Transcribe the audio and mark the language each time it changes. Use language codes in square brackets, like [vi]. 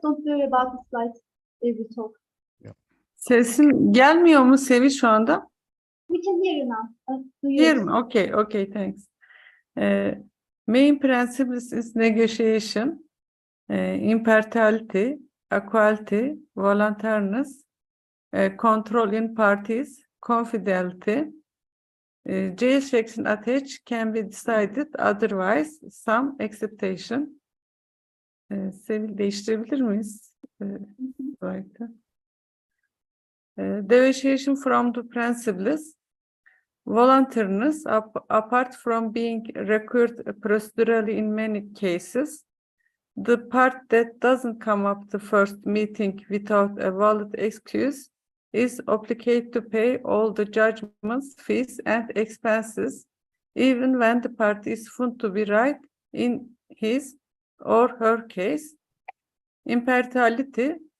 [en] Don't worry about the slides as we talk. Yeah. [tr] Sesin gelmiyor mu Sevil şu anda? [en] We can hear you now. Hear me? Okay, okay, thanks. Main principles is negotiation, impartiality, equality, voluntariness, control in parties, confidentiality. Jurisdiction attached can be decided otherwise, some acceptation. [tr] Sevil, değiştirebilir miyiz? [en] Deviation from the principles, voluntariness, apart from being required procedurally in many cases, the part that doesn't come up the first meeting without a valid excuse is obligated to pay all the judgments, fees, and expenses, even when the party is found to be right in his or her case. Impartiality,